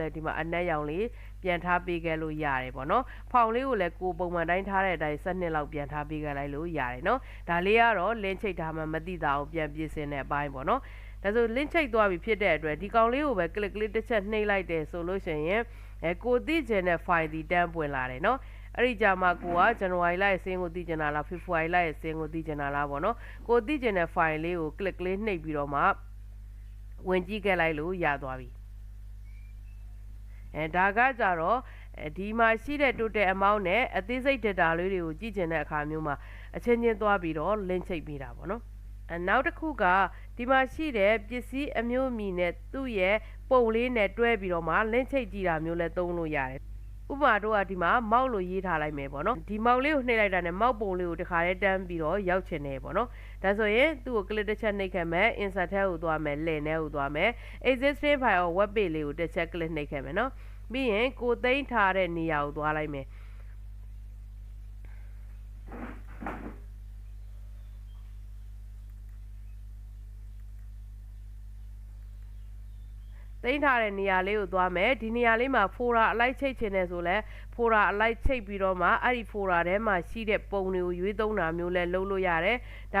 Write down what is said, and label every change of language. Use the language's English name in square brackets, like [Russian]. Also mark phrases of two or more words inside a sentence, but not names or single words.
[Burmese] လည်းဒီမှာအနက်ရောင်လေးပြန်ထားပေးခဲ့လို့ရတယ်ပေါ့နော် font လေးကိုလည်းကိုပုံမှန်တိုင်းထားတဲ့အတိုင်း7နှစ်လောက်ပြန်ထားပေးခဲ့လိုက်လို့ရတယ်နော်ဒါလေးကတော့ link ချိတ်ထားမှမသိတာအောင်ပြန်ပြင်ဆင်တဲ့အပိုင်းပေါ့နော်ဒါဆို link ချိတ်သွားပြီဖြစ်တဲ့အတွက်ဒီကောင်လေးကိုပဲ click လေးတစ်ချက်နှိပ်လိုက်တယ်ဆိုလို့ရှိရင်ကိုသိချင်တဲ့ file ဒီတန်းပွင့်လာတယ်နော်အဲ့ဒီကြမှာကိုက January လရဲ့စင်းကိုသိချင်တာလား February လရဲ့စင်းကိုသိချင်တာလားပေါ့နော်ကိုသိချင်တဲ့ file လေးကို click လေးနှိပ်ပြီးတော့မှဝင်ကြည့်ခဲ့လိုက်လို့ရသွားပြီ ဒါကကြတော့ဒီမှာရှိတဲ့ [English] total amount [Burmese] နဲ့အသေးစိတ် data လေးတွေကိုကြည့်ချင်တဲ့အခါမျိုးမှာအချင်းချင်းသွားပြီးတော့ link ချိတ်ပေးတာပေါ့နော်နောက် တစ်ခုကဒီမှာရှိတဲ့ပစ္စည်းအမျိုးအမည်နဲ့သူ့ရဲ့ပုံလေးနဲ့တွဲပြီးတော့မှ link ချိတ်ကြည့်တာမျိုးလည်းသုံးလို့ရတယ်ဥပမာတို့ကဒီမှာမောက်လို့ရေးထားလိုက်မယ်ပေါ့နော်ဒီမောက်လေးကိုနှိပ်လိုက်တာနဲ့မောက်ပုံလေးကိုတစ်ခါတည်းတန်းပြီးတော့ရောက်ချင်တယ်ပေါ့နော်ဒါဆိုရင်သူ့ကို click တစ်ချက်နှိပ်ခဲ့မယ် insert ထဲကိုသွားမယ် link ထဲကိုသွားမယ် [English] existing file or web page [Burmese] လေးကိုတစ်ချက် click နှိပ်ခဲ့မယ်နော်ပြီးရင်ကိုသိမ်းထားတဲ့နေရာကိုသွားလိုက်မယ် သိမ်းထားတဲ့နေရာလေးကိုသွားမယ်ဒီနေရာလေးမှာ folder အလိုက်ချိတ်ချင်တယ်ဆိုလဲ folder အလိုက်ချိတ်ပြီးတော့မှအဲ့ဒီ folder ထဲမှာရှိတဲ့ပုံတွေကိုရွေးသုံးတာမျိုးလဲလုပ်လို့ရတယ်ဒါ